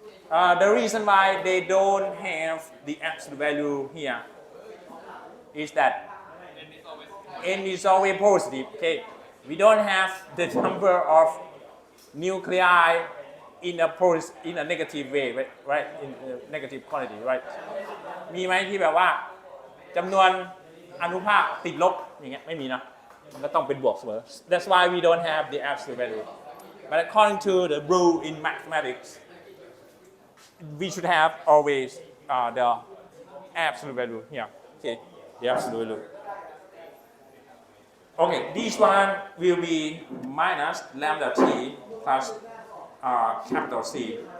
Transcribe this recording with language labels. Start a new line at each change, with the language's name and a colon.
English: The reason why they don't have the absolute value here is that n is always positive. Okay, we don't have the number of nuclei in a negative way, right? In a negative quantity, right?
Thai: มีไหมที่แบบว่าจำนวนอนุภาคติดลบอย่างเงี้ยไม่มีนะมันก็ต้องเป็นบวกเสมอ
English: That's why we don't have the absolute value. But according to the rule in mathematics, we should have always the absolute value here. Okay, the absolute value. Okay, this one will be minus lambda t plus capital C.